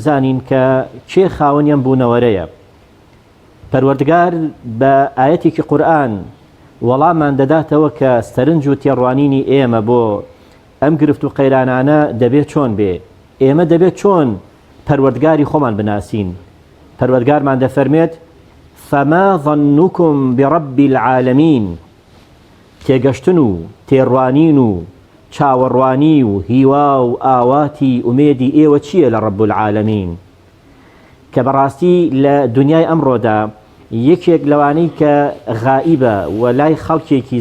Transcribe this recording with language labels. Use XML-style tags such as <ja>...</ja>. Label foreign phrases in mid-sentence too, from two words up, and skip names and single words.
<ckb>بزانین کە چێ خاوەنیان بوونەوەرەیە پەروەردگار بە ئاەتێکی قورئان وەڵامان دەداتەوە کە سەرنج و تێڕوانینی ئێمە بۆ ئەم گرفت و قەیرانانە دەبێت چۆن بێ ئێمە دەبێت چۆن پەروەردگاری خۆمان بناسین پەروەردگارمان دەفەرمێت</ckb> <ar>فما ظنكم برب العالمين</ar> <ckb>تێگەشتن و تێڕوانین و چاوەڕوانی و هیوا و ئاواتی ئومێدی ئێوە چییە لە</ckb> <ar>ڕەب العالەمین</ar> <ckb>کە بەڕاستی لە دنیای ئەمڕۆدا یەکێک لەوانەی کە غائیبە و لای خەڵکێکی</ckb>